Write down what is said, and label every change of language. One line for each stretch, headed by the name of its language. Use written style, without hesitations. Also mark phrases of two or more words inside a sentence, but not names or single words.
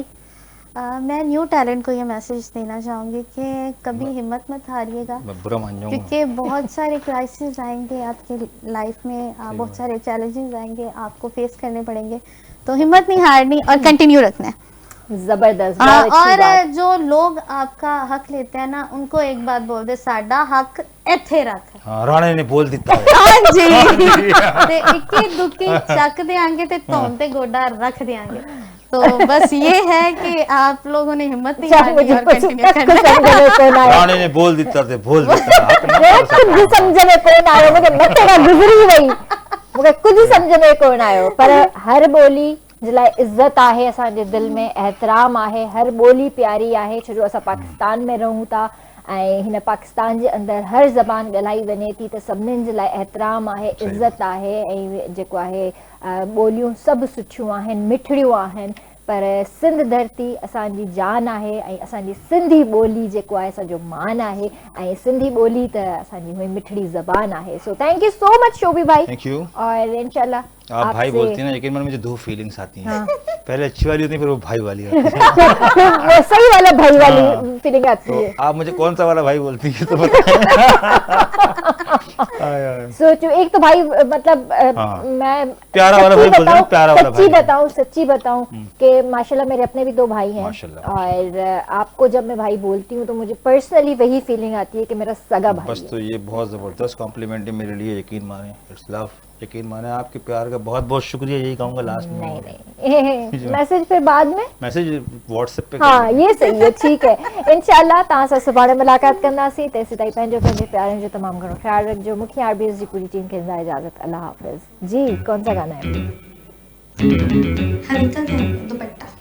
Urdu: میں
English: new talent
Urdu: کو یہ میسج دینا چاہوں گی کہ کبھی ہمت مت ہاریے گا, میں برا مان جاؤں گا. کیونکہ بہت سارے کرائسس آئیں گے آپ کے لائف میں، بہت سارے چیلنجز آئیں گے، آپ کو فیس کرنے پڑیں گے، تو ہمت نہیں ہارنی اور کنٹینیو رکھنا ہے. زبردست، بہت اچھی اور بات. جو لوگ آپ کا حق لیتے ہیں نا، ان کو ایک بات بول دے,
Punjabi: ساڈا حق اتھے رکھ. ہاں، رانے نے بول دتا ہے. ہاں جی تے اکی دکی چک دیں گے تے تون تے گوڈا رکھ دیں گے.
Urdu: تو بس یہ ہے کہ آپ لوگوں نے ہمت نہیں ہارنی اور کنٹینیو کرنا ہے.
Punjabi: رانے نے بول دتا تھے، بول دتا حق نہ کر
Urdu: کچھ بھی سکتا.
Sindhi: समझ में कौन आयो, मुझे मतेरा गुजरी वई, मुझे कुछ समझ में कौन आयो। पर हर बोली जिला इज्जत आहे, असांजे दिल में एहतराम आहे, हर बोली प्यारी आहे, छो जो असां पाकिस्तान में रहूं था ऐं हिन पाकिस्तान जे अंदरि हर ज़बान ॻाल्हाई वञे थी, त सभिनीनि जे लाइ एहतराम आहे, इज़त आहे, ऐं जेको आहे ॿोलियूं सभु सुठियूं आहिनि, मिठड़ियूं आहिनि। पर सिंध धरती असांजी जान आहे, ऐं असांजी सिंधी ॿोली जेको आहे असांजो मान आहे, ऐं सिंधी ॿोली त असांजी हुई मिठड़ी ज़बान आहे।
English: so thank you so much Shobhi bhai. thank you.
Urdu: اور ان شاء اللہ آپ بھائی آپ سے-- بولتی ہیں نا، لیکن من مجھے دو فیلنگز آتی ہیں۔ پہلے اچھی والی ہوتی ہے، پھر وہ بھائی والی ہوتی ہے. وہ صحیح والا بھائی والی فیلنگ آتی تو ہے. آپ مجھے کون سا والا بھائی بولتی ہے تو بتائیں. سوچو، ایک تو بھائی مطلب ہاں. میں پیارا والا بھائی بول رہے ہیں، پیارا والا بھائی. سچی بتاؤں کہ ماشاءاللہ میرے اپنے بھی 2 بھائی ہیں, ماشاءاللہ. اور آپ کو جب میں بھائی بولتی ہوں تو مجھے پرسنلی وہی فیلنگ آتی ہے کہ میرا سگا بھائی بس ہے. تو یہ بہت زبردست کمپلیمنٹ ہے میرے لیے، یقین مانے,
English: it's love,
Urdu: یقین مانے. آپ کے پیار کا بہت بہت شکریہ، یہی کہوں گا لاسٹ میں. نہیں میسج پھر بعد میں, میسج واٹس ایپ پے ہاں یہ صحیح ہے، ٹھیک ہے.
Sindhi: इंशाल्लाह तव्हां सां सुभाणे मुलाक़ात कंदासीं। तेसि ताईं पंहिंजो पंहिंजे प्यारनि जो तमामु घणो ख़्यालु रखिजो। मूंखे आरबीएस जी पूरी टीम खे ॾींदा इजाज़त।
Urdu: اللہ حافظ جی۔ کون سا گانا ہے? ہلکا دوپٹہ.